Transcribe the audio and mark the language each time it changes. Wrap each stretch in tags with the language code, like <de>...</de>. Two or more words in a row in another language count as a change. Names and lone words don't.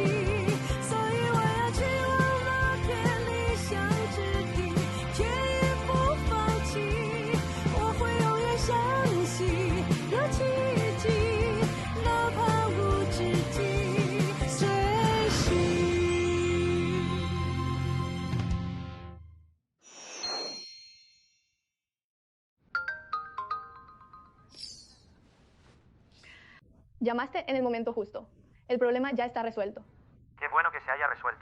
<zh>所以我要去忘了别理想之地，却也不放弃。我会永远相信有奇迹，哪怕无止境随行。</zh> <es>Llamaste en el momento justo. El problema ya está resuelto. Qué bueno que se haya resuelto.</es>